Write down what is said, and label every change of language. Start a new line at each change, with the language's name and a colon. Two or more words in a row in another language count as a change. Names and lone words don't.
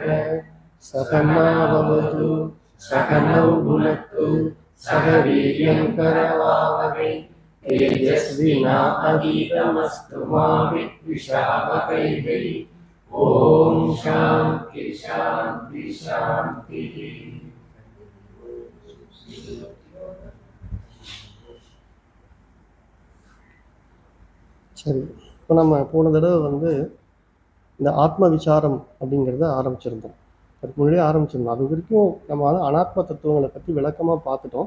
Sanskrit: सकमा भवतु सकलौ भुनक्तु सह वीर्यं करवावहै तेजस्विनावधीतमस्तु मा विद्विषावहै। ओम शांति शांति शांति।
Tamil: சரி, இப்போ நம்ம போன தடவை இந்த ஆத்ம விசாரம் அப்படிங்கிறத ஆரம்பிச்சிருந்தோம். அதுக்கு முன்னாடியே ஆரம்பிச்சிருந்தோம். அது வரைக்கும் நம்ம அனாத்ம தத்துவங்களை பற்றி விளக்கமாக பார்த்துட்டோம்.